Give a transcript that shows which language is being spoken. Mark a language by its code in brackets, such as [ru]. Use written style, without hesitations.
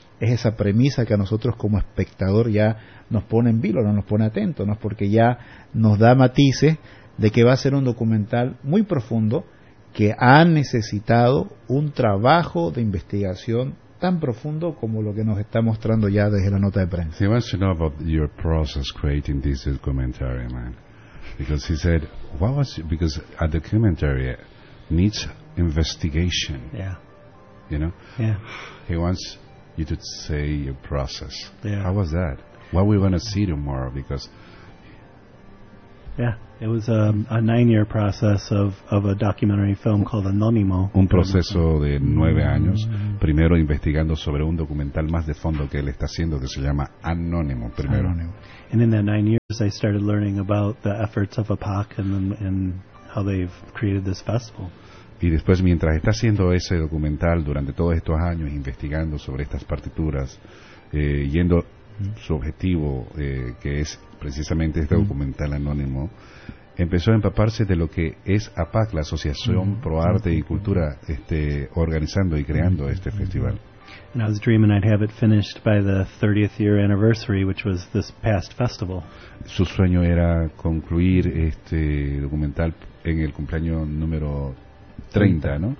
[es] Es esa premisa que a nosotros como espectador ya nos pone en vilo, no nos pone atento, ¿no? Porque ya nos da matices de que va a ser un documental muy profundo, que ha necesitado un trabajo de investigación tan profundo como lo que nos está mostrando ya desde la nota de prensa. [en] He wants to know about your process creating this documentary, man. Because he said, because a documentary needs investigation. Yeah. You know? Yeah. He wants you to say your process. Yeah. How was that? What we want to see tomorrow, because... Yeah, it was a 9-year process of a documentary film called Anónimo. [es] Un proceso de 9 años, primero investigando sobre un documental más de fondo que él está haciendo que se llama Anónimo primero. Anónimo. [en] And in that 9 years I started learning about the efforts of APAC and how they've created this festival. [es] Y después, mientras está haciendo ese documental durante todos estos años, investigando sobre estas partituras, yendo su objetivo, que es precisamente este documental Anónimo, empezó a empaparse de lo que es APAC, la Asociación Pro Arte y Cultura, organizando y creando este festival. [en] And I was dreaming I'd have it finished by the 30th year anniversary, which was this past festival. [es] Su sueño era concluir este documental en el cumpleaños número 30, ¿no?